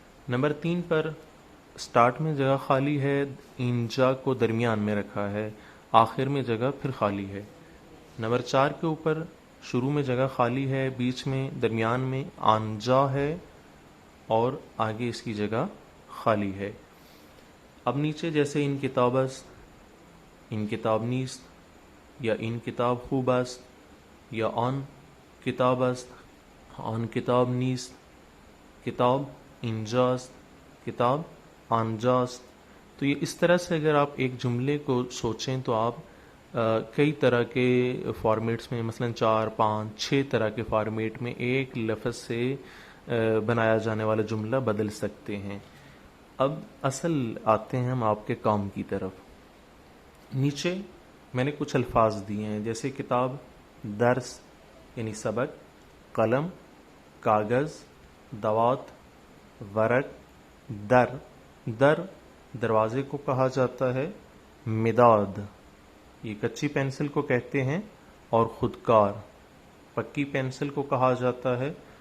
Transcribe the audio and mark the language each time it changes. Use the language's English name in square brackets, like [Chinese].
[Urdu] Number 3 پر start میں جگہ خالی ہے، اینجا کو درمیان میں رکھا ہے، آخر میں جگہ پھر خالی ہے. نمبر 4 کے اوپر شروع میں جگہ خالی ہے، بیچ میں درمیان میں آنجا ہے اور آگے اس کی جگہ خالی ہے. اب نیچے جیسے [Persian] ان کتاب است، ان کتاب نیست، یا ان کتاب خوب است، یا آن کتاب است، آن کتاب نیست، کتاب اینجاست، کتاب آنجاست. [Urdu] تو یہ اس طرح سے اگر آپ ایک جملے کو سوچیں تو آپ کئی طرح کے فارمیٹس میں، مثلا 4، 5، 6 طرح کے فارمیٹ میں ایک لفظ سے بنایا جانے والا جملہ بدل سکتے ہیں. اب اصل آتے ہیں ہم آپ کے کام کی طرف. نیچے میں نے کچھ الفاظ دیے ہیں، جیسے کتاب، درس یعنی سبق، قلم، کاغذ، دوات، ورق، در دروازے کو کہا جاتا ہے، مداد یہ کچی پینسل کو کہتے ہیں، اور خودکار پکی پینسل کو کہا جاتا ہے.